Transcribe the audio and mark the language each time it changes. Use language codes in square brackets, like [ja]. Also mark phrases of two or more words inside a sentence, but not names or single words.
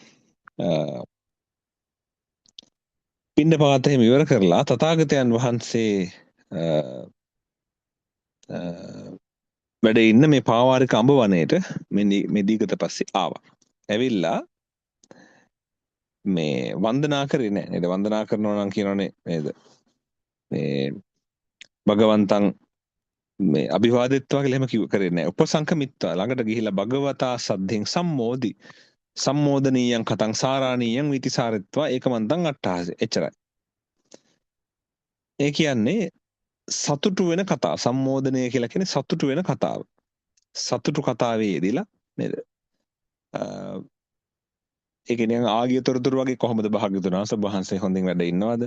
[si] පිණ්ඩපාතයෙන් ඉවර කරලා තථාගතයන් වහන්සේ වැඩ ඉන්න මේ පාවාරික අඹ වනයේට මේ දීගත පස්සේ ආවා. ඇවිල්ලා මේ වන්දනා කරේ නෑ නේද? වන්දනා කරනවා නම් කියනවනේ නේද? මේ භගවන්තං මේ අභිවාදෙත්වා කියලා එහෙම කරේ නෑ. උපසංකමිත්වා ළඟට ගිහිල්ලා [pi] භගවතා සද්ධින් සම්මෝදි සම්මෝදනීයං කතං සාරාණීයං විතිසාරෙත්වා ඒකමන්තං අට්ඨාසෙ. [si] එච්චරයි. ඒ කියන්නේ සතුටු වෙන කතාව. සම්මෝදනය කියලා කියන්නේ සතුටු වෙන කතාව. සතුටු කතාවේ යෙදিলা නේද? ඒ කියන්නේ ආගිය තොරතුරු වගේ කොහොමද භාග්‍යවතුන් වහන්සේ හොඳින් වැඩ ඉන්නවද?